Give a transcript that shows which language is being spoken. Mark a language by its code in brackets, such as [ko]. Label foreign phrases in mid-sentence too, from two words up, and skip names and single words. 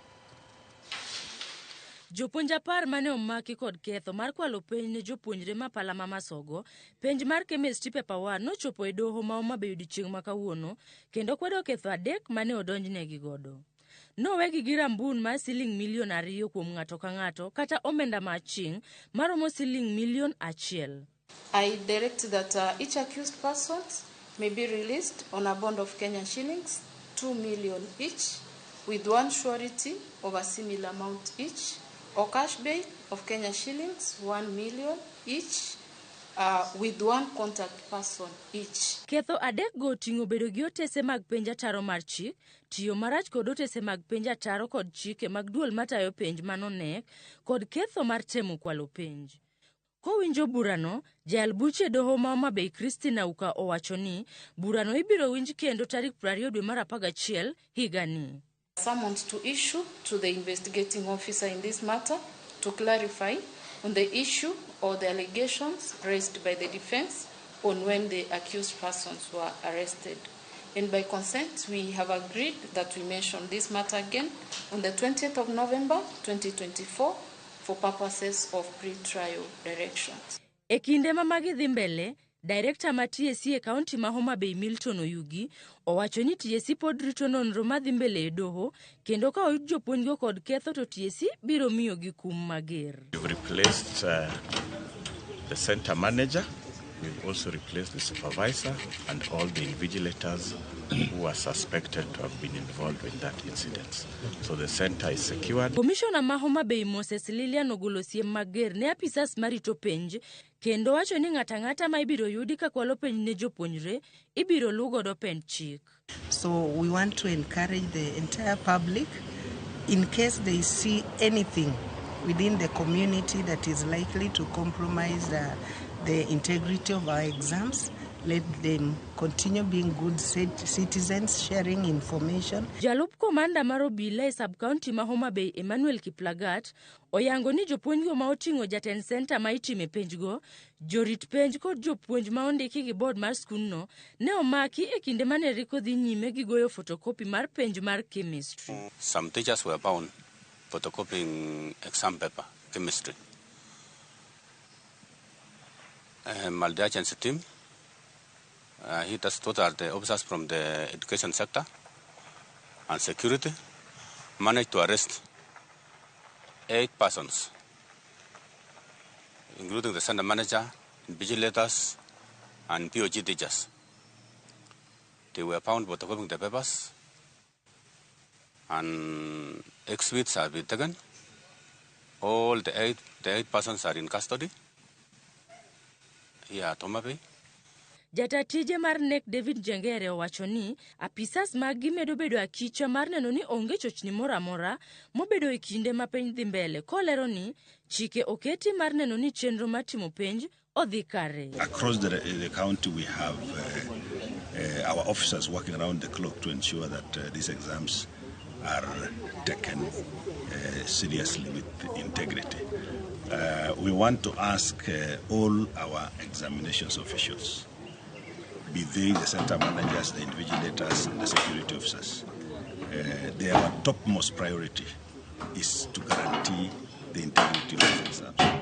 [luo] Jopuonj 10 mane omaki kod ketho mar kwalo penj ne jopuonjre ma Pala Masogo, penj mar [en] Chemistry Paper [luo] 1 nochopo e doho ma Homa Bay odiochieng' ma kawuono kendo kwedo ketho 3 mane odonjnegi godo. Nowegi gi rambun mar siling milion 2 kuom ng'ato ka ng'ato kata omenda maching maromo siling milion 1. [en] I direct that each accused person may be released on a bond of Kenyan shillings 2 million each with one surety of a similar amount each, or cash bail of Kenya shillings 1 million each with one contact person each. [luo] Ketho 3 go tingo bedo gi otese mag penj ataro mar chik, tiyo marach kod otese mag penj ataro kod chike mag duol matayo penj manonek, kod ketho mar temo kwalo penj. Kowinjo burano, jayal buche doho ma Homa Bay Ksh2M owacho ni burano ibiro winj kendo tarik 20 dwe mar 11 higani. [en] Summons to issue to the investigating officer in this matter to clarify on the issue or the allegations raised by the defense on when the accused persons were arrested. And by consent, we have agreed that we mention this matter again on the 20th of November 2024 for purposes of pre-trial directions. [luo] E kinde ma magi dhi mbele, Director ma TSC e kaunti ma Homa Bay Milton Oyugi owacho ni TSC pod rito nonro ma dhi mbele e doho kendo ka oyud jopuonjgo kod ketho to TSC biro miyo gi kum mager. [en] We've replaced the center manager. We've also replaced the supervisor and all the invigilators who are suspected to have been involved in that incident. So the center is secured. [luo] Commissioner ma Homa Bay Moses Lilian ogolo siem mager ne apisas marito penj kendo wacho ni ng'ata ng'ata ma ibiro yudi ka kwalo penj ne jopuonjre ibiro lugo do penj chik. [en] So we want to encourage the entire public, in case they see anything within the community that is likely to compromise the integrity of our exams, let them continue being good citizens, sharing information. [luo] Jalup komanda mar obila e sub-county ma Homa Bay Emmanuel Kiplagat oyango ni jopuonjgo ma oting'o jatend center ma itime penjgo, jorit penj kod jopuonj ma ondiki gi board mar skunno ne omaki e kinde mane riko dhi nyime gi goyo photocopy mar penj mar chemistry. [en] Some teachers were found photocopying exam paper, chemistry. The agency team, those are the officers from the education sector and security, managed to arrest 8 persons, including the center manager, vigilators, and POG teachers. They were found photocopying the papers, and exhibits have been taken. All the eight persons are in custody. [luo] Jatatije mar nek David Jengere owacho ni apisas magi medo bedo akicha mar neno ni onge chochni mora mora mobedo e kinde ma penj dhi mbele kolero ni chike oketi mar neno ni chenro matimo penj odhi kare. [en] Across the county we have our officers working around the clock to ensure that these exams are taken seriously with integrity. We want to ask all our examinations officials, be they the center managers, the invigilators, and the security officers, their topmost priority is to guarantee the integrity of the exams.